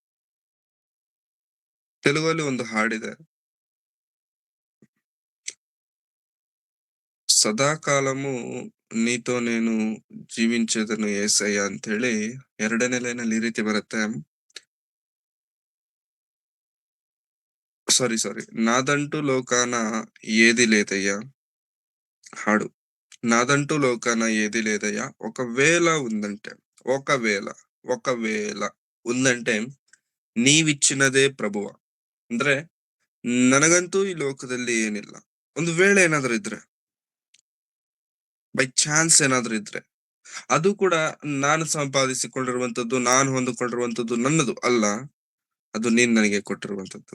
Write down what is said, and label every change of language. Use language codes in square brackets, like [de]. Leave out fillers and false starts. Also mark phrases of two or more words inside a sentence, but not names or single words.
[kn] ತೆಲುಗಲ್ಲಿ ಒಂದು ಹಾಡಿದೆ, [te] సదాకాలము నీతో నేను జీవించదను ఏసయ్య [kn] ಅಂತ ಹೇಳಿ. ಎರಡನೇ ಲೈನಲ್ಲಿ ಈ ರೀತಿ ಬರುತ್ತೆ, ಸಾರಿ [te] నాదంటూ లోకాన ఏది లేదయ్యా. ಹಾಡು, నాదంటూ లోకాన ఏది లేదయ్యా, ఒకవేళ ఉందంటే, ఒకవేళ ఉందంటే నీవిచ్చినదే ప్రభువ. [kn] ಅಂದ್ರೆ ನನಗಂತೂ ಈ ಲೋಕದಲ್ಲಿ ಏನಿಲ್ಲ, ಒಂದು ವೇಳೆ ಏನಾದ್ರೂ ಇದ್ರೆ, [en] by chance [kn] ಏನಾದ್ರೂ ಇದ್ರೆ, ಅದು ಕೂಡ ನಾನು ಸಂಪಾದಿಸಿಕೊಂಡಿರುವಂತದ್ದು, ನಾನು ಹೊಂದಿಕೊಂಡಿರುವಂತದ್ದು ನನ್ನದು ಅಲ್ಲ, ಅದು ನೀನ್ ನನಗೆ ಕೊಟ್ಟಿರುವಂತದ್ದು.